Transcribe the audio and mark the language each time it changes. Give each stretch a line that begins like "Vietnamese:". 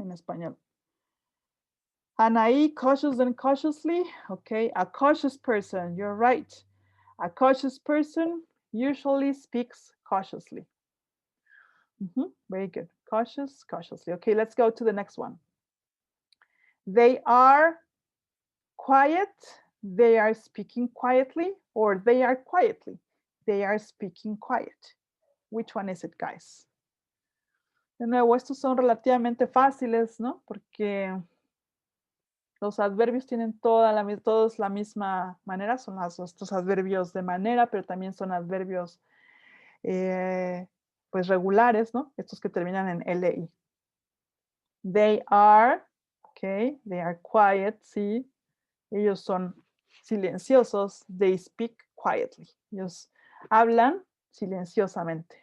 Spanish: En español.
English: Anaí, cautious and cautiously. Okay, a cautious person, you're right. A cautious person usually speaks cautiously. Very good. Cautious, cautiously. Okay, let's go to the next one. They are quiet, they are speaking quietly, or they are quietly, they are speaking quiet. Which one is it, guys?
Spanish: De nuevo, estos son relativamente fáciles, ¿no? Porque los adverbios tienen todos la misma manera, son estos adverbios de manera, pero también son adverbios pues regulares, ¿no? Estos que terminan en LI.
English: They are, okay, they are quiet, sí.
Spanish: Ellos son silenciosos,
English: they speak quietly.
Spanish: Ellos hablan silenciosamente.